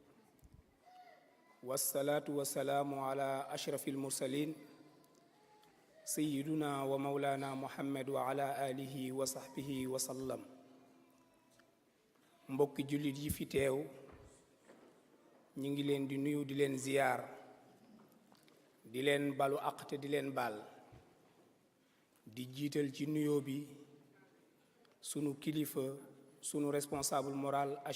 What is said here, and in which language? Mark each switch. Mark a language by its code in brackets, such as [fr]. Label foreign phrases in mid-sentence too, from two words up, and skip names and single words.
[ar] والصلاة والسلام على أشرف المرسلين سيدنا ومولانا محمد وعلى آله وصحبه وسلم [wo] mbokki jullit yi fi teew ñu ngi leen di nuyu di leen ziyaar di leen balu àq te di leen baal di jiital ci nuyoo bi sunu kilifa sunu [fr] responsable moral [wo] a